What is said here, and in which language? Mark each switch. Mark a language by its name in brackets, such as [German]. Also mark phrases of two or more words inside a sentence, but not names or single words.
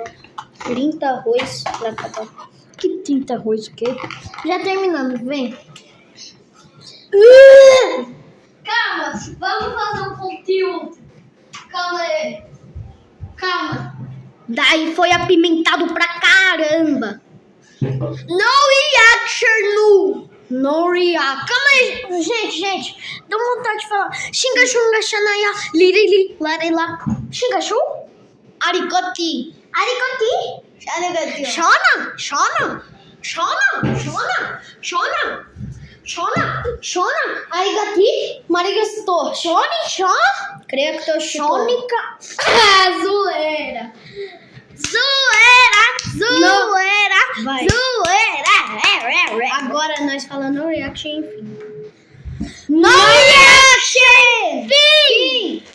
[Portuguese] 30 arroz pra acabar. Que 30 arroz o quê? Já terminamos, vem. Calma, vamos fazer um conteúdo. Calma aí. Calma. Daí foi apimentado pra caramba. [English] No reaction, no reaction. [Portuguese] Calma aí, gente. Dá vontade de falar. Xinga, xunga, xanaya, lirili, larela. Xinga, xu. Arigoti. Shona. Arigati. Marigasto. Shona. Creio que tô Shonica. Zoeira. Vai. Zoeira. Agora nós falamos [English] no reaction, [Portuguese] enfim. [English] No reaction. Fim.